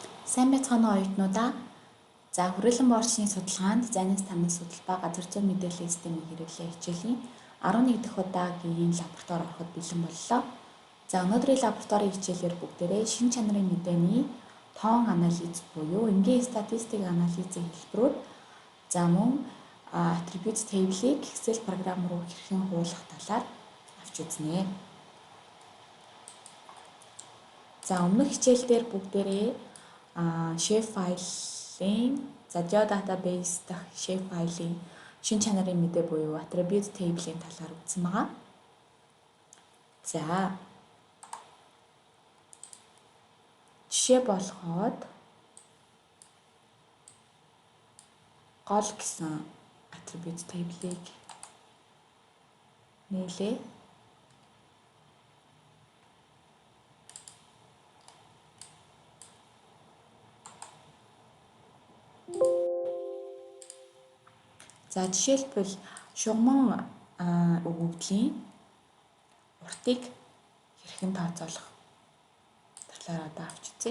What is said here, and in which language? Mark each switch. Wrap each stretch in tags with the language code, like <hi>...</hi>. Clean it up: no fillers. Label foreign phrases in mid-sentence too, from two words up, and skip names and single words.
<mn>Сайн байцгаана уу оюутнуудаа. За хүрээлэн боорчны судалгаанд зайнаас танаас судалбаа газар зүйн мэдээллийн системийн хэрэглээ хичээлийн 11 дахь удаагийн лаборатори ороход бэлэн боллоо. За өнөөдрийн лабораторийн хичээлээр бүгдээрээ шин чанарын мэдээний тоон анализ буюу энгийн статистик анализийн хэлбэрүүд за мөн</mn> <en>attributes table-</en> <mn>ийг Excel програм руу хэрхэн хуулах талаар авч үзнэ. За өмнөх хичээл дээр бүгдээрээ shape файлын geodatabase дахь shape файлын шин чанарын мэдээ буюу</mn> <en>attribute table-</en> <mn>ийн талаар үзсэн байгаа. За жишээ болгоод гол гэсэн</mn> <en>attribute table-</en> <mn>ийг нээлээ. За жишээлбэл шугамн өгөгдлийн уртыг хэрхэн тооцоолох талаар одоо авч үзье.</mn>